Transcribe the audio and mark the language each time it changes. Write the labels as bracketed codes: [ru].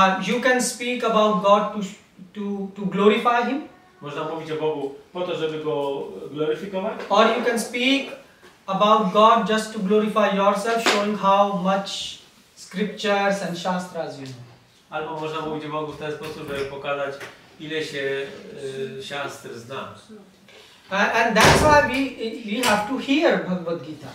[en] You can speak about God to glorify Him. [pl] Można mówić o Bogu po to, żeby Go gloryfikować. [en] Or you can speak about God just to glorify yourself, showing how much scriptures and shastras you know. [pl] Albo można mówić o Bogu w ten sposób, żeby pokazać, ile się siastr zna. [en] And that's why we have to hear Bhagavad Gita.